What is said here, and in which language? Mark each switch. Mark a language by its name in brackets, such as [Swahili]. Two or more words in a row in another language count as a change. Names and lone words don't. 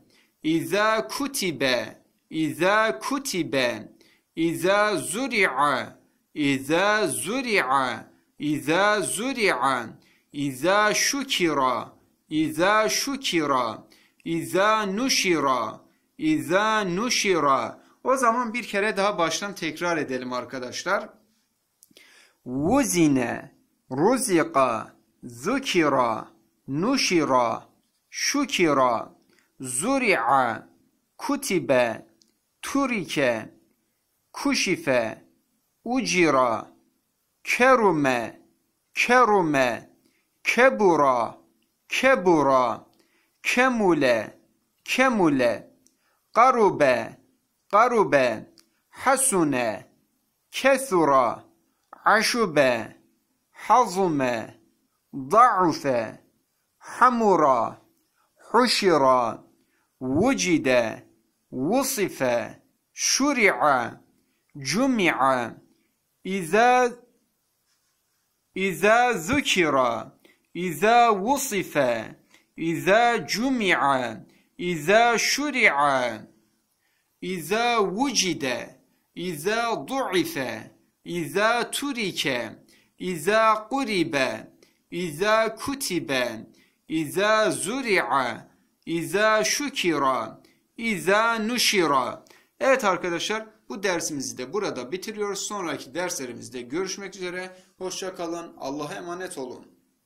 [Arabic] إذا كتب، إذا كتب. إذا زرع، إذا زرع، إذا زرع. إذا شكر، إذا شكر. إذا نشر، إذا نشر. [Turkish] O zaman bir kere daha baştan tekrar edelim arkadaşlar. [Arabic] وزن، رزق، ذكر، نشر، شكر، زرع، كتب، ترك، كشف، أجر، كرم، كرم، كبر، كبر، كمل، كمل. قرب، قرب. حسن، كثر، صعب، حزم, ضعف, حمر, حشر, وجد, وصف, شرع, جمع. إذا إذا ذكر إذا وصف إذا جمع إذا شرع إذا وجد إذا ضعف إذا ترك إذا قرب إذا كتب إذا زرع إذا شكر إذا نشر. [Turkish] Evet arkadaşlar, bu dersimizi de burada bitiriyoruz. Sonraki derslerimizde görüşmek üzere. Hoşça kalın. Allah'a emanet olun.